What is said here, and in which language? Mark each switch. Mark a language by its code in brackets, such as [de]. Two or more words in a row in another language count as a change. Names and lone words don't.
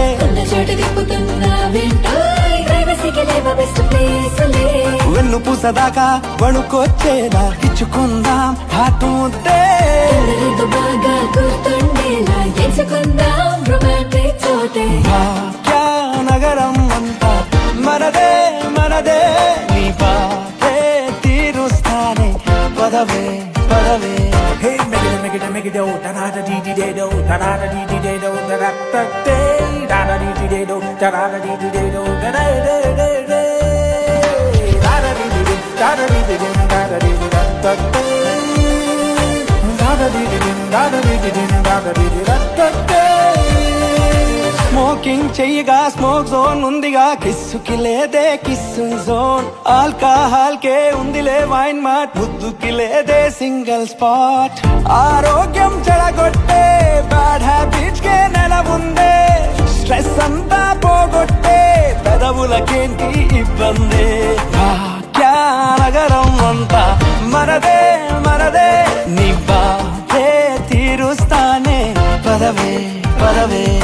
[te] వెన్ను పూసదాకా వణుకొచ్చేలా ఇచ్చుకుందాం హాటు ముద్దే భాగ్యనగరం అంతా మనదే మనదే నీ బాధే తీరుస్తానే పదవే పదవే Hey, make it do, da da da dee dee do, da da da dee dee do, da da da dee, da da dee dee do, da da da dee dee do, da da da da da, da da dee dee, da da dee dee, da da dee dee, da da dee dee, da da dee dee, da da dee dee, da da dee. స్మోకింగ్ చెయ్యగా [en] smoke zone [te] ఉందిగా కిస్సుకి లేదే [en] kissing zone [te] ఆల్కహాల్ కే ఉందిలే [en] wine mart [te] ముద్దుకి లేదే [en] single spot [te] ఆరోగ్యం చెడగొట్టే [en] bad habits [te] కే నెల ఉందే స్ట్రెస్ అంతా పోగొట్టే పెదవులకేంటి ఇబ్బంది భాగ్యనగరం అంతా మనదే మనదే నీ బాధే తీరుస్తానే పదవే పదవే